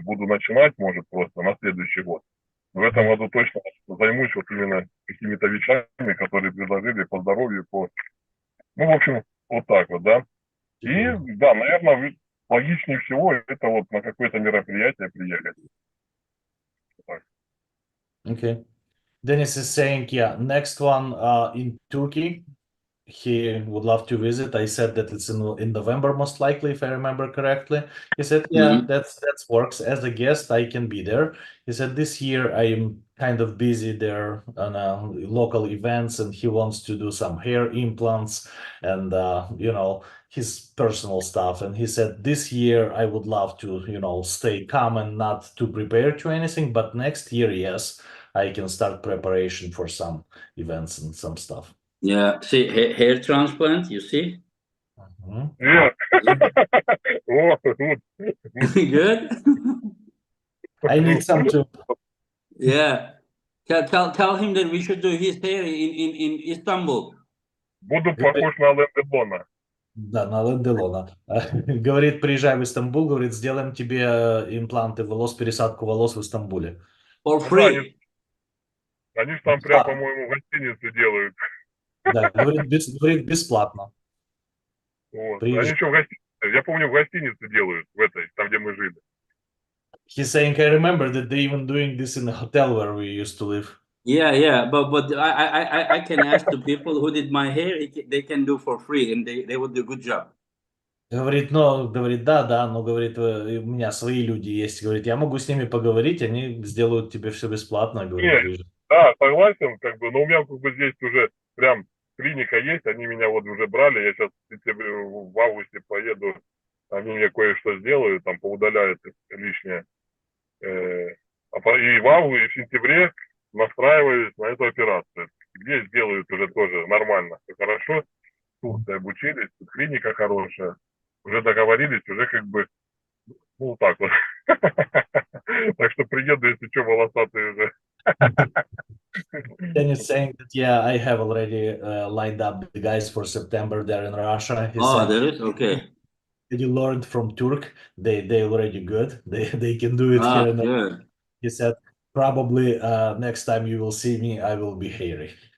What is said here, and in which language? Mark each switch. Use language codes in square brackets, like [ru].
[ru] Буду начинать, может, просто на следующий год. В этом году точно займусь вот именно какими-то вещами, которые предложили по здоровью, по... Ну, в общем, вот так вот, да. И, да, наверное, логичнее всего это вот на какое-то мероприятие приехать. Так. [en] Okay. Dennis is saying, yeah, next one in Turkey. He would love to visit. I said that it's in November, most likely, if I remember correctly. He said, yeah, that works. As a guest, I can be there. He said, this year I am kind of busy there on local events, and he wants to do some hair implants and, his personal stuff. And he said, this year I would love to, stay calm and not to prepare to anything. But next year, yes, I can start preparation for some events and some stuff. Yeah, see, hair transplant, you see? Yeah. О, good. Good? I need some too. Yeah. Tell him that we should do his hair in Istanbul. [ru] Буду похож на Ален Делона. Да, на Ален Делона. Говорит, приезжай в Стамбул, говорит, сделаем тебе импланты волос, пересадку волос в Стамбуле. [en] For [ru] Ну да, [en] free. [ru] они же там прям, по-моему, в гостинице делают. Да, говорит, бесплатно. Вот. Они Приезжай. еще в гостинице, я помню, в гостинице делают, в этой, там, где мы жили. [en] He's saying, I remember that they even doing this in a hotel where we used to live. Yeah, but I can ask the people who did my hair, they can do for free, and they would do a good job. [ru] Говорит, да, но говорит, у меня свои люди есть. Говорит, я могу с ними поговорить, они сделают тебе все бесплатно. Говорит, Нет, приезжай. да, согласен, как бы, но у меня как бы здесь уже прям клиника есть, они меня вот уже брали, я сейчас в августе поеду, они мне кое-что сделают, там поудаляют лишнее. И в августе, в сентябре настраиваюсь на эту операцию, где сделают уже тоже нормально, все хорошо, в Турции обучились, тут клиника хорошая, уже договорились, уже как бы Ну, вот так вот. Так что приеду, если что, волосатый уже. [en] Dennis saying that, yeah, I have already lined up the guys for September there in Russia. He Oh, said, there is? Okay. you learned from Turk. They already good. They can do it here. And Good. he said, probably next time you will see me, I will be hairy.